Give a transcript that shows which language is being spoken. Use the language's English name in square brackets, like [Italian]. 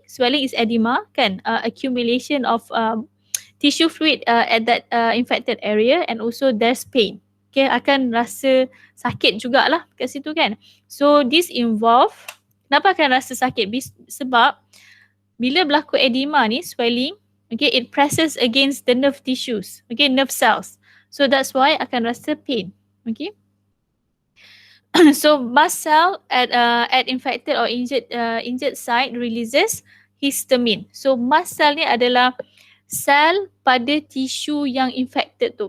[English] Swelling is edema kan, accumulation of tissue fluid at that infected area, and also there's pain. [Malay] Okay, akan rasa sakit jugalah kat situ kan. [English] So this involve, [Malay] kenapa akan rasa sakit? Sebab bila berlaku edema ni, [English] swelling, okay, it presses against the nerve tissues, okay, nerve cells. So that's why [Malay] akan rasa [English] pain. Okay. So mast cell at infected or injured site releases histamine. [Malay] So mast cell ni adalah sel pada tisu yang infected tu.